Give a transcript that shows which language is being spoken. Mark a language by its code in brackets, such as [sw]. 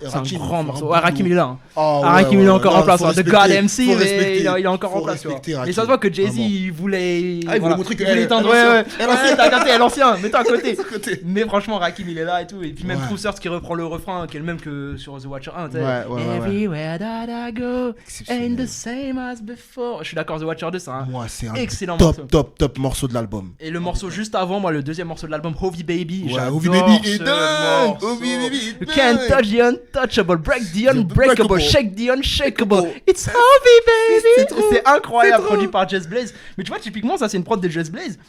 [fr] C'est un grand morceau. Ouais, Rakim, il est là. Rakim, il est encore en place. The God MC, mais il est encore en place. Mais ça se voit que Jay-Z, il voulait. Ah, il voulait montrer que. Il voulait éteindre. Ouais, t'as capté, à l'ancien. Mets-toi à côté. Mais franchement, Rakim, il est là et tout. Et puis même True Search qui reprend le refrain, qui est le même que sur The Watcher 1. [en] Everywhere that I go ain't the same as before. [fr] Je suis d'accord, The Watcher 2, c'est un excellent morceau. Top morceau de l'album. Et le morceau juste avant, moi, le deuxième morceau de l'album, Hovey Baby. Ouais, Hovey Baby est dingue. Hovey Baby est dingue. [en] You can't touch the untouchable, break the unbreakable, shake the unshakable. It's Hovey Baby. [fr] C'est incroyable, produit par Just Blaze. Mais tu vois, typiquement, ça, c'est une prod de Just Blaze.